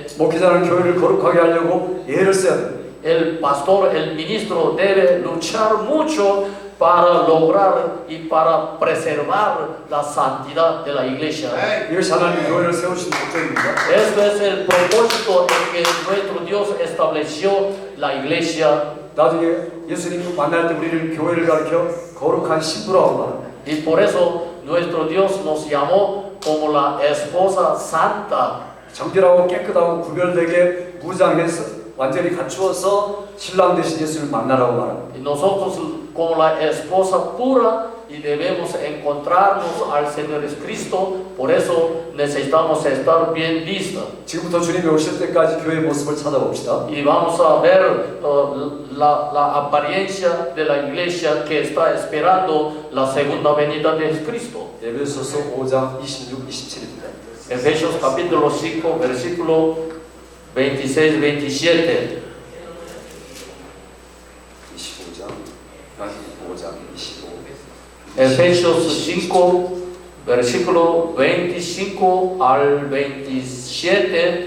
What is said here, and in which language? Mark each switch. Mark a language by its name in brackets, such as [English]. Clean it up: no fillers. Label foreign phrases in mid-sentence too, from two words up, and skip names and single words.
[Korean] 목회자는 교회를 거룩하게 하려고 애를 써야 됩니다. [Spanish] El pastor, el ministro debe luchar mucho para lograr y para preservar la santidad de la iglesia. [Korean] 이것이 하나님 교회를 세우신 목적입니다. [Spanish] Esto es el propósito en que nuestro Dios estableció la iglesia. [Korean] 나중에 예수님 만날 때 우리를 교회를 가르쳐 거룩한 신부라고 말합니다. [Spanish] Y por eso nuestro Dios nos llamó como la esposa santa. [Korean] 정결하고 깨끗하고 구별되게 무장해서 완전히 갖추어서 신랑 되신 예수를 만나라고 말합니다. [Spanish] Y nosotros como la esposa pura y debemos encontrarnos al Señor Jesucristo. Por eso necesitamos estar bien listos. [Korean] 지금부터 주님이 오실 때까지 교회의 모습을 찾아봅시다. [Spanish] Y vamos a ver la apariencia de la iglesia que está esperando la segunda venida de Jesucristo. [Korean] 에베소서 5장 26, 27입니다. [Spanish] Efesios capítulo 5, versículo 26, 27. [Korean] 5장 25. [Spanish] Efesios 5, versículo 25 al 27.